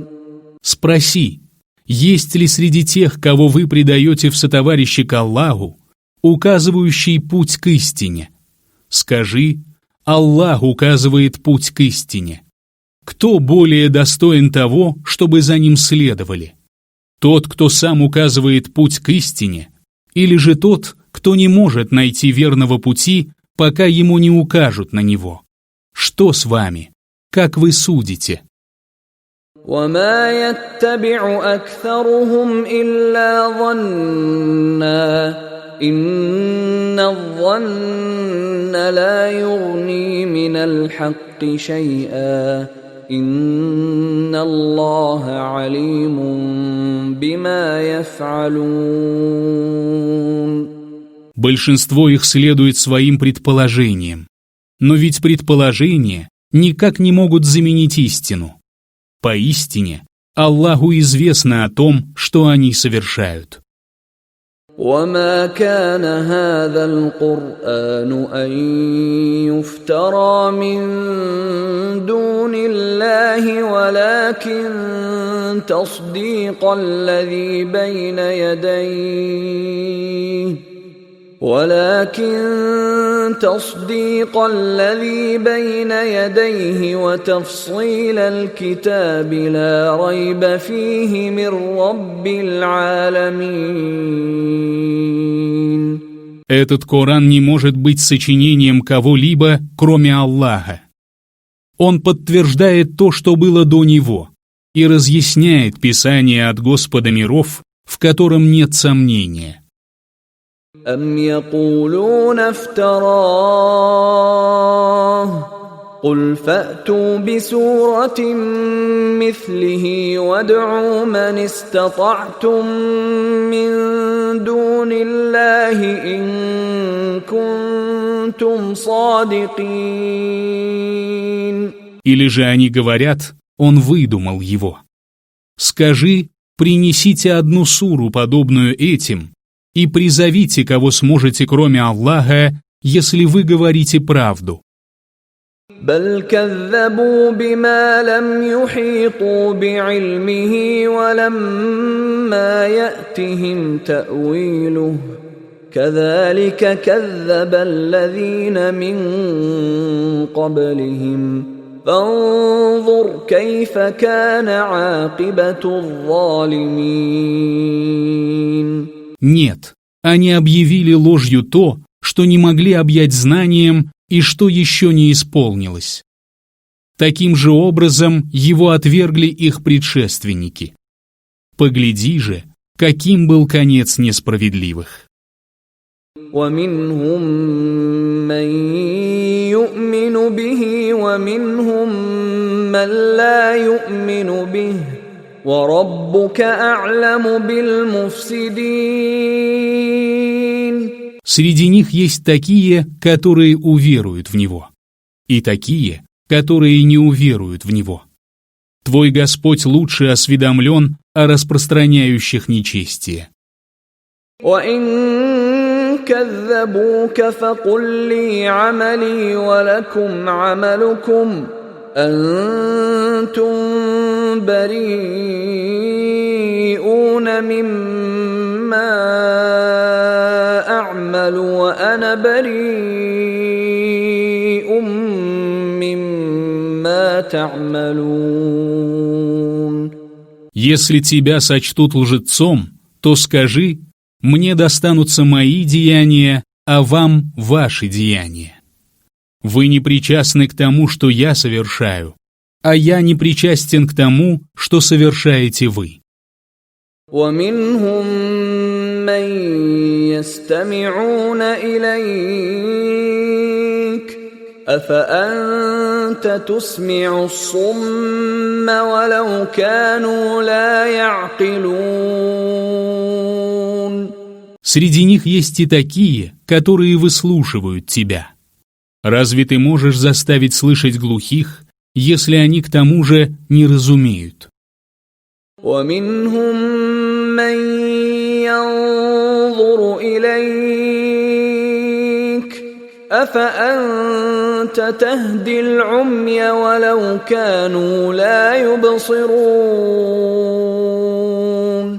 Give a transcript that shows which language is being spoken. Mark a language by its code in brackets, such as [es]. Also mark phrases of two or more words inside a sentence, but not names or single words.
[ru] Спроси, есть ли среди тех, кого вы предаете в сотоварищи к Аллаху, указывающий путь к истине? Скажи, Аллах указывает путь к истине. Кто более достоин того, чтобы за ним следовали? Тот, кто сам указывает путь к истине, или же тот, кто не может найти верного пути, пока ему не укажут на него? Что с вами? Как вы судите? [ar] وما يتبع أكثرهم إلا ظنا إن الظن لا يغني من الحق شيئا إن الله عليم بما يفعلون. [ru] Большинство их следует своим предположениям, но ведь предположения никак не могут заменить истину. Поистине, Аллаху известно о том, что они совершают. [ar] وما كان هذا القرآن أن يفترى من دون الله ولكن تصديق الذي بين يديه وتفصيل الكتاب لا ريب فيه من رب العالمين. [ru] Этот Коран не может быть сочинением кого-либо, кроме Аллаха. Он подтверждает то, что было до него, и разъясняет Писание от Господа миров, в котором нет сомнения. [ar] أم يقولون افتراه قل فأتوا بسورة مثله وادعوا من استطعتم من دون الله إن كنتم صادقين. [ru] Или же они говорят, он выдумал его. Скажи, принесите одну суру, подобную этим, и призовите, кого сможете, кроме Аллаха, если вы говорите правду. [ar] بل كذبوا بما لم يحيطوا بعلمه ولما يأتهم تأويله كذلك كذب الذين من قبلهم فانظر كيف كان عاقبة الظالمين. [ru] Нет, они объявили ложью то, что не могли объять знанием и что еще не исполнилось. Таким же образом его отвергли их предшественники. Погляди же, каким был конец несправедливых. [ar] ومنهم من يؤمن به ومنهم من لا يؤمن به وربك أعلم بالمفسدين. [ru] Среди них есть такие, которые уверуют в него, и такие, которые не уверуют в него. Твой Господь лучше осведомлен о распространяющих нечестие. [ar] وإن كذبوك فقل لي عملي ولكم عملكم أنتم بريئون مما أعمل وأنا بريء مما تعملون. [ru] Если тебя сочтут лжецом, то скажи, мне достанутся мои деяния, а вам ваши деяния. Вы не причастны к тому, что я совершаю, а я не причастен к тому, что совершаете вы. [ar] ومنهم من يستمعون إليك أفأنت تسمع الصم ولو كانوا لا يعقلون. [ru] Среди них есть и такие, которые выслушивают тебя. Разве ты можешь заставить слышать глухих, если они к тому же не разумеют? [ar] ومنهم من ينظر إليك أفأنت تهدي العمي ولو كانوا لا يبصرون.